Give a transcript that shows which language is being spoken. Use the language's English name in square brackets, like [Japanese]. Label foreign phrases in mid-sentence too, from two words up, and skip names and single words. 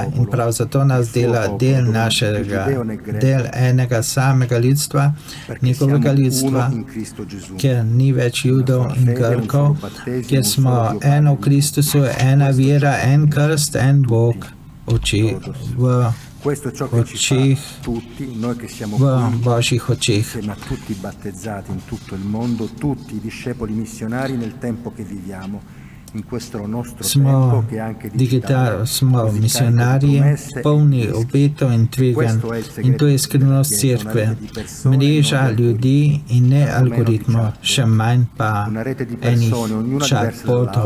[Slovenian] In prav zato nas dela del našega, del enega samega ljudstva, njegovega ljudstva, ker ni več Judov in Grkov, kjer smo eno v Kristusu, ena vera, en krst, en Bog v Božjih očeh. [Italian] Tutti battezzati in tutto il mondo, tutti discepoli missionari nel tempo che viviamo. [Slovenian] Smo misionarji, polni obetov in tveganj, in to je skrivnost cerkve. Mreža ljudi in ne algoritmov, še manj pa enih chatbotov.